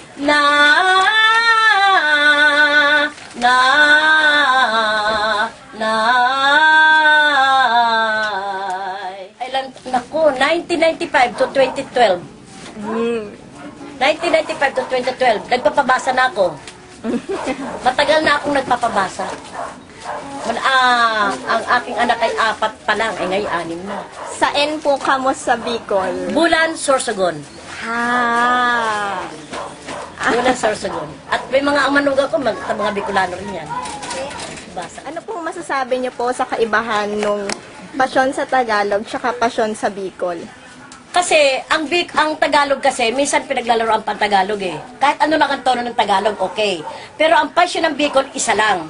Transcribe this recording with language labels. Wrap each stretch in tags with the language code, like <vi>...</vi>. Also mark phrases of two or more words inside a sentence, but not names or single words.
<tl>Naku, 1995 to 2012. 1995 to 2012, nagpapabasa na ako. Matagal na akong nagpapabasa. Ang aking anak ay 4 pa lang, ay ngayon 6 na. Saan po kamo sa Bicol? Bulan, Sorsogon. Bulan, Sorsogon. At may mga amanuga ko, mga Bicolano rin yan. Basa. Ano pong masasabi niyo po sa kaibahan nung pasyon sa Tagalog tsaka pasyon sa Bicol? Kasi, ang Tagalog kasi, minsan pinaglalaro ang Tagalog eh. Kahit ano lang ang tono ng Tagalog, okay. Pero ang passion ng Bicol, isa lang.</tl>